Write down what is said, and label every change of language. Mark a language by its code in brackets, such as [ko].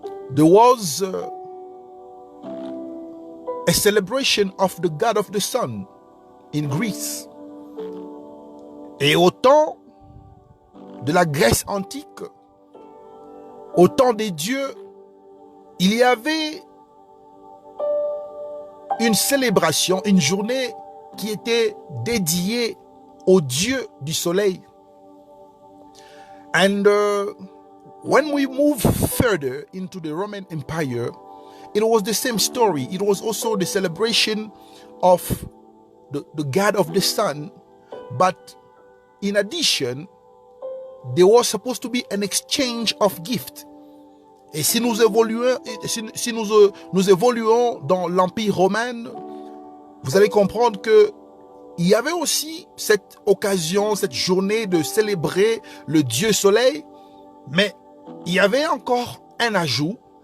[en] There was a celebration of the god of the sun in Greece. [fr] Et au temps de la Grèce antique, au temps des dieux, il y avait une célébration, une journée qui était dédiée au dieu du soleil. [en] And when we move further into the Roman Empire, it was the same story. It was also the celebration of the god of the sun, but in addition, there was supposed to be an exchange of gifts. [fr] Et si nous évoluons, nous évoluons dans l'Empire romain, vous allez comprendre que il y avait aussi cette occasion, cette journée de célébrer le Dieu Soleil, mais il y avait encore un ajout.